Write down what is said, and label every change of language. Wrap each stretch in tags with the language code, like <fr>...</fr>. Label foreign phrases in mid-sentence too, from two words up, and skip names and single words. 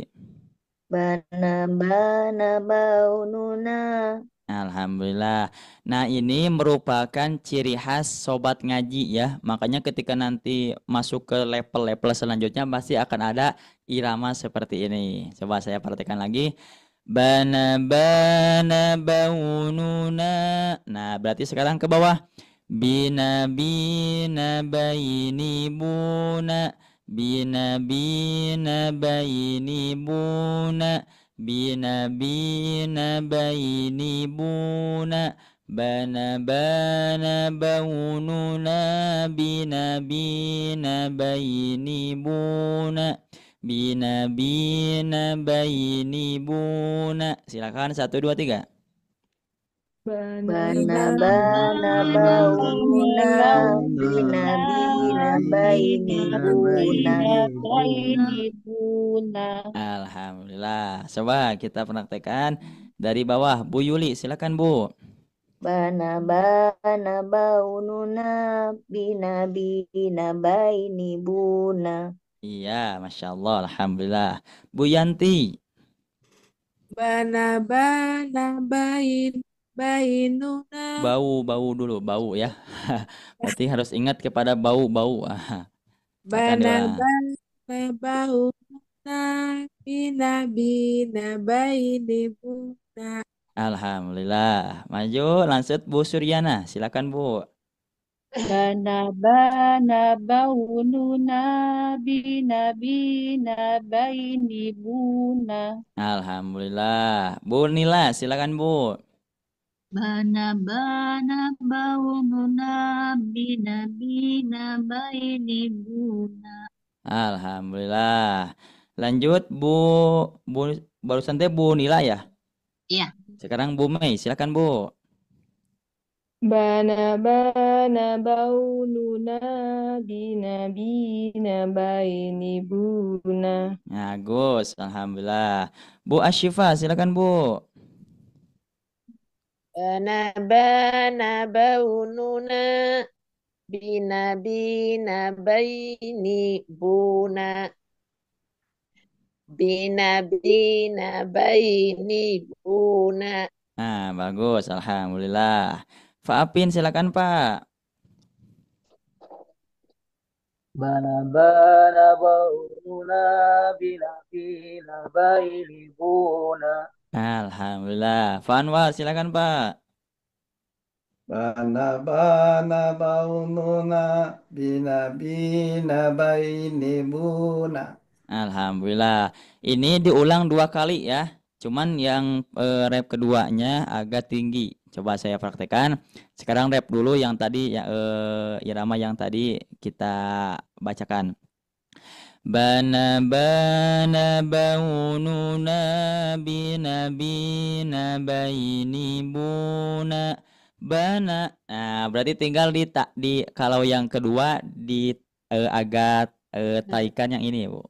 <id>bana, bana, baununa. Alhamdulillah. Nah, ini merupakan ciri khas sobat ngaji ya. Makanya ketika nanti masuk ke level-level selanjutnya pasti akan ada irama seperti ini. Coba saya perhatikan lagi. Bana bana baununa. Nah, berarti sekarang ke bawah. Bina bina baini buna. Bina bina baini buna. Bina bina baini buna. Bana bana baununa bina bina baini buna. Bina bina baini buna. Silakan 1 2 3. Bana Bana, Bana bana, baununa, bina, bina, baini, buna. Alhamdulillah. Coba kita praktekkan dari bawah. Bu Yuli, silakan Bu. Bana, bana, baununa, bina, bina, baini, buna. Iya, Masya Allah. Alhamdulillah. Bu Yanti. bana bainuna. Bau dulu, bau ya. Berarti harus ingat kepada bau-bau. Silakan Bana doa. bauna. Bina bina baini buna. Alhamdulillah. Maju, lanjut Bu Suryana. Silakan Bu. bana baununa bina baini buna. Alhamdulillah. Bu Nila, silakan Bu. Bana baununa bina baini buna. Alhamdulillah. Lanjut Bu barusan teh Bu Nila ya. Iya. Sekarang Bu Mei, silakan Bu. Bana baununa bina baini buna. Nah, Gus, alhamdulillah. Bu Asyifa, silakan Bu. bana baununa bina baini buna. Bina baini buna. Nah, bagus, alhamdulillah. Faapin, silakan Pak. Bana baununa bina baini buna. Alhamdulillah. Fanwar, silakan Pak. Bana baununa bina baini buna. Alhamdulillah. Ini diulang 2 kali ya. Cuman yang rep keduanya agak tinggi. Coba saya praktekkan. Sekarang rep dulu yang tadi ya irama yang tadi kita bacakan. Bana baununa bina baini buna. Bana. Nah, berarti tinggal di kalau yang kedua di agak taikan yang ini, Bu.</id>